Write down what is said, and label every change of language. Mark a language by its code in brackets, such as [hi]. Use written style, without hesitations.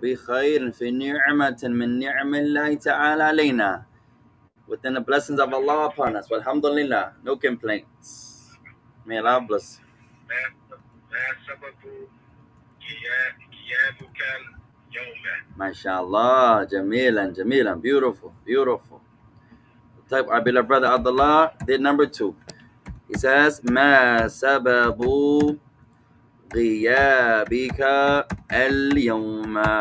[ar] بخير, في نعمة من نعم الله تعالى علينا. [en] Within the blessings of Allah upon us. Alhamdulillah, no complaints. May Allah bless. [ar] ما سبب غيابك اليوم؟ MashaAllah, جميلا جميلا, [en] beautiful beautiful. Type our beloved brother Abdullah did number 2. He says, [ar] ما سبب غيابك اليوم.